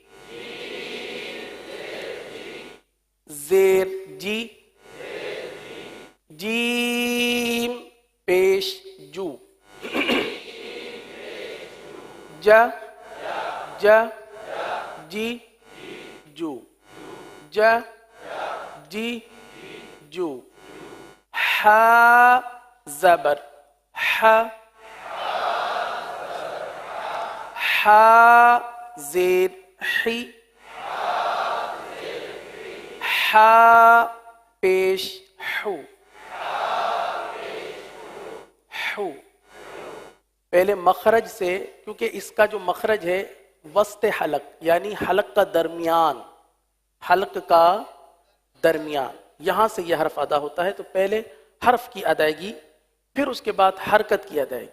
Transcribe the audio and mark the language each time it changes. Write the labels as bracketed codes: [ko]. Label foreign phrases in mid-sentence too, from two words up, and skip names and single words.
[ur] زیر جی جیم پیش جو جا جا جی جو جا جی جو. ہا زبر ہا ہا زیر حی ہا پیش حو حو. پہلے مخرج سے, کیونکہ اس کا جو مخرج ہے وسط حلق یعنی حلق کا درمیان, حلق کا درمیان, یہاں سے یہ حرف ادا ہوتا ہے. تو پہلے حرف کی ادائیگی, پھر اس کے بعد حرکت کی ادائیگی.